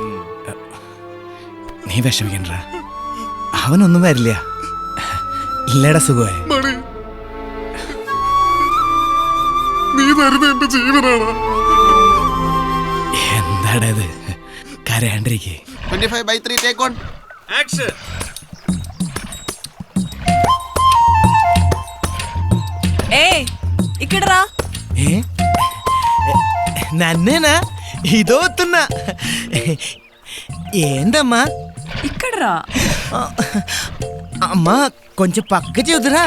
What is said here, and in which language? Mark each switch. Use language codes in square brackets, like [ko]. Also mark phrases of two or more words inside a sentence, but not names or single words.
[ml] നീ വിഷമിക്കണ്ട, അവനൊന്നും വരില്ല. ഇല്ലടാ സുഖമായി. നീ തരുന്ന എന്റെ ജീവനാണ്. എന്താടാ ഇത്? കരയാണ്ടിരിക്കേ. [en] 25/3 take on [ml] ആക്ഷൻ. [te] ఇక్కడరా. నన్నేనా? ఇదో వస్తున్నా. ఏందమ్మా? ఇక్కడరా. అమ్మా కొంచెం పక్క చెదురా.